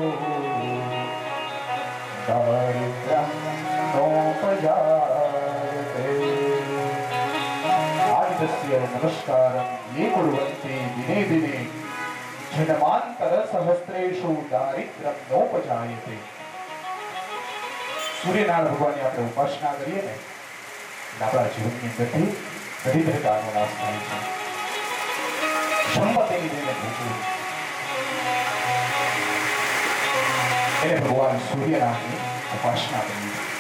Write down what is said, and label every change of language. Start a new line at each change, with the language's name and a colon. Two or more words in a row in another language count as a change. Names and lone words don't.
Sanskrit: दारिद्र्यं नोपजायते आदितस्य नमस्कारं ये कुर्वन्ति दिने दिने जन्मान्तरसहस्रेषु दारिद्र्यं नोपजायते।
Gujarati: સૂર્યનારાયણ ભગવાનની આપણે ઉપાસના કરીએ ને આપણા જીવનની અંદરથી દરિદ્રતાનો નાશ થાય છે। સંપત્તિની દેને ભૂખવું એટલે ભગવાન સૂર્યનારાયણની ઉપાસના કરવી।